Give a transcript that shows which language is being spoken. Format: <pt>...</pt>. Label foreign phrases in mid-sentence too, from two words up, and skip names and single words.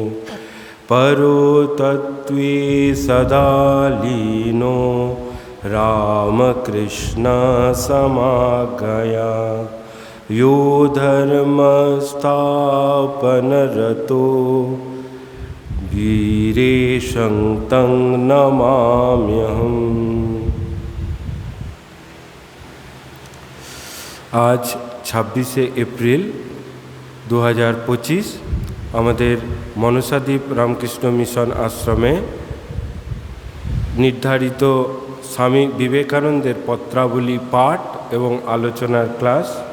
<sa>परोतत्त्वे सदा लीनो रामकृष्णसमागया यो धर्मस्थापनरतो वीरेशं तं नमाम्यहम्।</sa> <bn>आज 26 এপ্রিল 2025 আমাদের মনসাদ্বীপ রামকৃষ্ণ মিশন আশ্রমে নির্ধারিত স্বামী বিবেকানন্দের পত্রাবলী পাঠ এবং আলোচনার ক্লাস।</bn>